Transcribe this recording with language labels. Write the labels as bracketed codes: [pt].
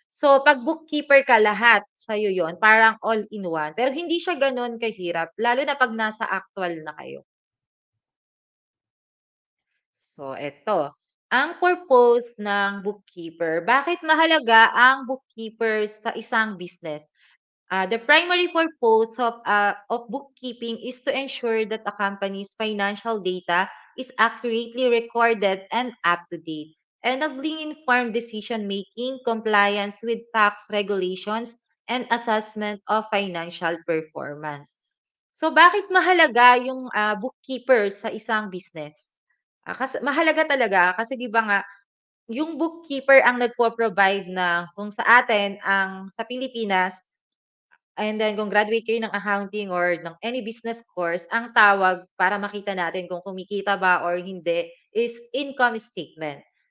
[tl] So, 'pag bookkeeper ka lahat sa'yo yon, parang all-in-one. Pero hindi siya gano'n kahirap lalo na 'pag nasa actual na kayo. So, eto, ang purpose ng bookkeeper. Bakit mahalaga ang bookkeeper sa isang business? [en] The primary purpose of bookkeeping is to ensure that a company's financial data is accurately recorded and up to date, enabling informed decision making, compliance with tax regulations, and assessment of financial performance. [tl] So, bakit mahalaga yung bookkeeper sa isang business? Kasi mahalaga talaga kasi 'di ba nga yung bookkeeper ang nagpo-provide na kung sa atin ang sa Pilipinas. And then kung graduate kayo ng accounting or ng any business course, ang tawag para makita natin kung kumikita ba or hindi is income statement.